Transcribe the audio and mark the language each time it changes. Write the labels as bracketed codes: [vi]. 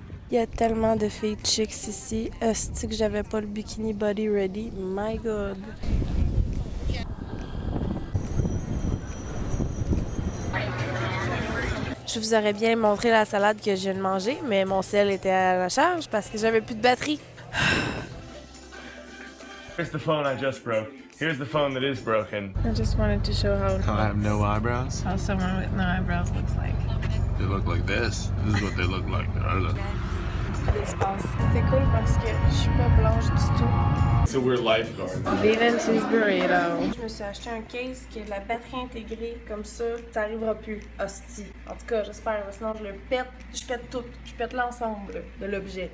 [fr] Il y a tellement de filles chicks ici. Est-ce que j'avais pas le [en] bikini body ready? My God! [fr] Je vous aurais bien montré la salade que je viens de manger, mais mon sel était à la charge parce que j'avais plus de batterie. [en] Here's the phone I just broke. Here's the phone that is broken. I just wanted to show how I have no eyebrows. someone with no eyebrows looks like. They look like this. This is what they look like. [fr] L'espace. C'est cool parce que je suis pas blanche du tout. [en] So we're lifeguards. Vegan cheese burrito. [fr] Je me suis acheté un case qui a de la batterie intégrée, comme ça arrivera plus. Hostie. En tout cas, j'espère, sinon je le pète. Je pète tout. Je pète l'ensemble de l'objet.